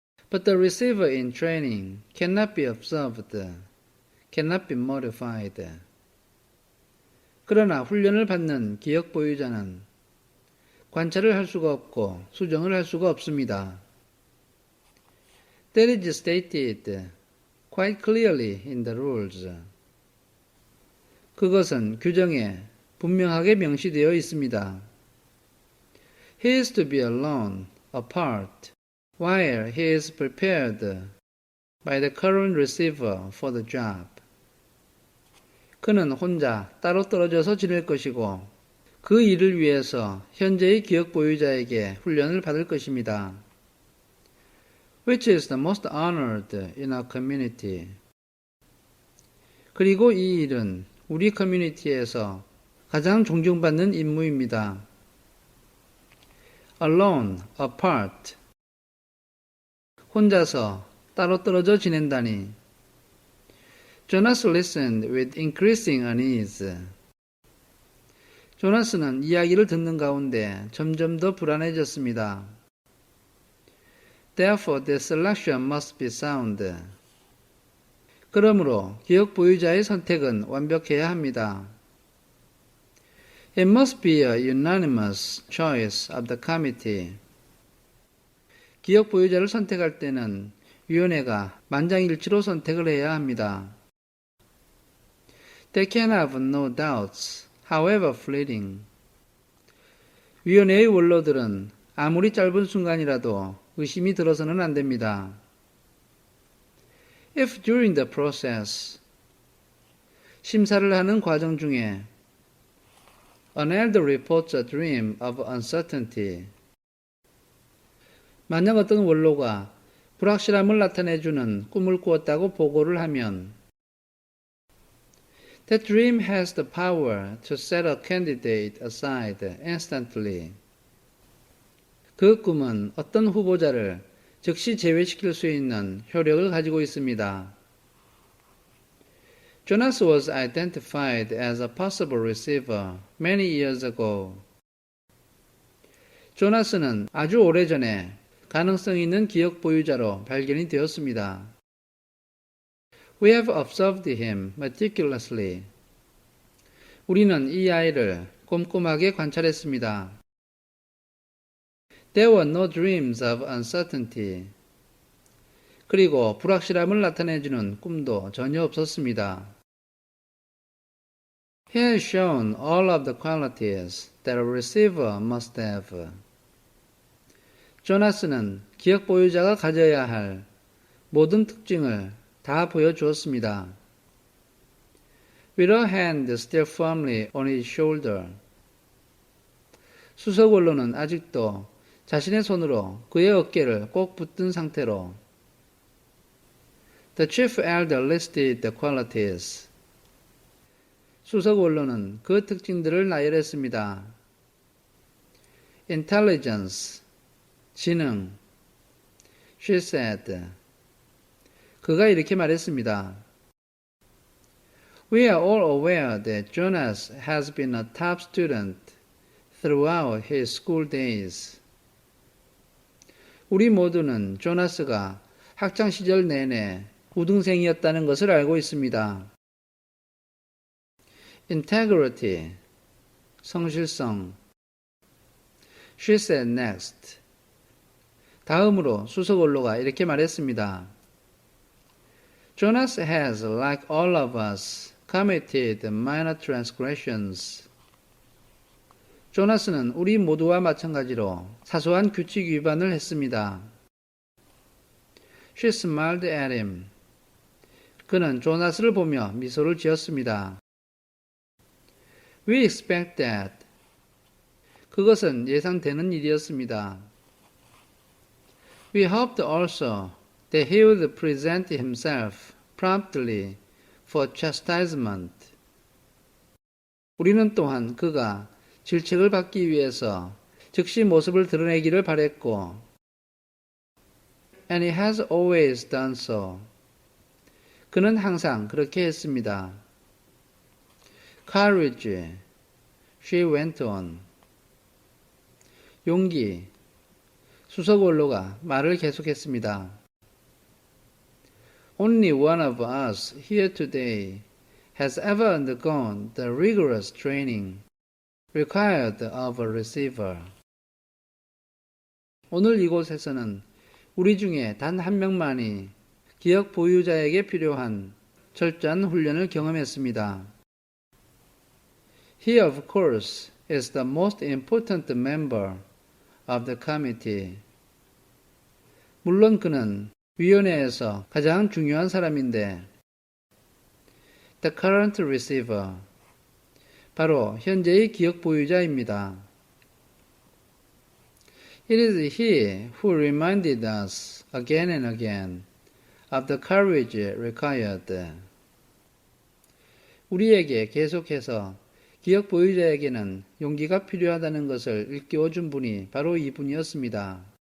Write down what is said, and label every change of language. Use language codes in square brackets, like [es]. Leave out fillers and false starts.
[en] But the receiver in training cannot be observed, cannot be modified. [ko] 그러나 훈련을 받는 기억 보유자는 관찰을 할 수가 없고 수정을 할 수가 없습니다. [en] That is stated quite clearly in the rules. [ko] 그것은 규정에 분명하게 명시되어 있습니다. [en] He is to be alone, apart, while he is prepared by the current receiver for the job. [ko] 그는 혼자 따로 떨어져서 지낼 것이고 그 일을 위해서 현재의 기억 보유자에게 훈련을 받을 것입니다. [en] Which is the most honored in our community. [ko] 그리고 이 일은 우리 커뮤니티에서 가장 존경받는 임무입니다. [en] Alone, apart. [ko] 혼자서 따로 떨어져 지낸다니. [en] Jonas listened with increasing unease. [ko] 조나스는 이야기를 듣는 가운데 점점 더 불안해졌습니다. [en] Therefore, the selection must be sound. [ko] 그러므로 기억 보유자의 선택은 완벽해야 합니다. [en] It must be a unanimous choice of the committee. [ko] 기억 보유자를 선택할 때는 위원회가 만장일치로 선택을 해야 합니다. [en] They can have no doubts, however fleeting. [ko] 위원회의 원로들은 아무리 짧은 순간이라도 의심이 들어서는 안 됩니다. [en] If during the process, [ko] 심사를 하는 과정 중에 [en] an elder reports a dream of uncertainty, [ko] 만약 어떤 원로가 불확실함을 나타내주는 꿈을 꾸었다고 보고를 하면 [en] That dream has the power to set a candidate aside instantly. [ko] 그 꿈은 어떤 후보자를 즉시 제외시킬 수 있는 효력을 가지고 있습니다. [en] Jonas was identified as a possible receiver many years ago. [ko] 조나스는 아주 오래전에 가능성 있는 기억 보유자로 발견이 되었습니다. [en] We have observed him meticulously. [ko] 우리는 이 아이를 꼼꼼하게 관찰했습니다. [en] There were no dreams of uncertainty. [ko] 그리고 불확실함을 나타내주는 꿈도 전혀 없었습니다. [en] He has shown all of the qualities that a receiver must have. [ko] 조나스는 기억 보유자가 가져야 할 모든 특징을 다 보여주었습니다. [en] With her hand still firmly on his shoulder. [ko] 수석 원로는 아직도 자신의 손으로 그의 어깨를 꼭 붙든 상태로 [en] The chief elder listed the qualities. [ko] 수석 원로는 그 특징들을 나열했습니다. [en] Intelligence, [ko] 지능. [en] She said, [ko] 그가 이렇게 말했습니다. [en] We are all aware that Jonas has been a top student throughout his school days. [ko] 우리 모두는 조나스가 학창 시절 내내 우등생이었다는 것을 알고 있습니다. [en] Integrity, [ko] 성실성. [en] She said next. [ko] 다음으로 수석 원로가 이렇게 말했습니다. [en] Jonas has, like all of us, committed minor transgressions. [ko] 조나스는 우리 모두와 마찬가지로 사소한 규칙 위반을 했습니다. [en] She smiled at him. [ko] 그는 조나스를 보며 미소를 지었습니다. [en] We expect that. [ko] 그것은 예상되는 일이었습니다. [en] We hoped also that he would present himself promptly for chastisement. [ko] 우리는 또한 그가 질책을 받기 위해서 즉시 모습을 드러내기를 바랬고, [en] and he has always done so. [ko] 그는 항상 그렇게 했습니다. [en] Courage, she went on. [ko] 용기, 수석 원로가 말을 계속했습니다. [en] Only one of us here today has ever undergone the rigorous training required of a receiver. [ko] 오늘 이곳에서는 우리 중에 단 한 명만이 기억 보유자에게 필요한 철저한 훈련을 경험했습니다. [en] He, of course, is the most important member of the committee. [ko] 물론 그는 위원회에서 가장 중요한 사람인데, [en] the current receiver, [ko] 바로 현재의 기억 보유자입니다. [en] It is he who reminded us again and again of the courage required. [ko] 우리에게 계속해서 기억 보유자에게는 용기가 필요하다는 것을 일깨워 준 분이 바로 이분이었습니다.